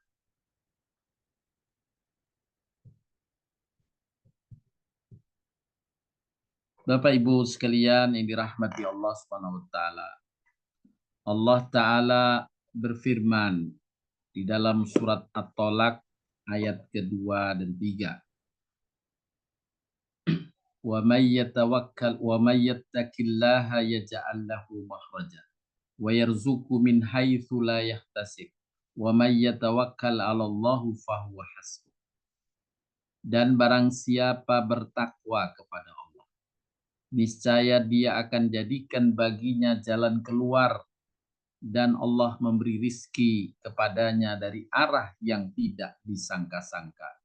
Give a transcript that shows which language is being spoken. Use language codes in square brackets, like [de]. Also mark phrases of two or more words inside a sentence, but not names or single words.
[id] Bapak Ibu sekalian yang dirahmati Allah [ar] سبحانه وتعالى. [id] Allah taala berfirman di dalam surat At-Tolak ayat kedua dan 3. [ar] ومن يتوكل ومن يتق الله يجعل له مخرجا ويرزقه من حيث لا يحتسب ومن يتوكل على الله فهو حسبه. [id] Dan barang siapa bertakwa kepada Allah, niscaya dia akan jadikan baginya jalan keluar dan Allah memberi rizki kepadanya dari arah yang tidak disangka-sangka.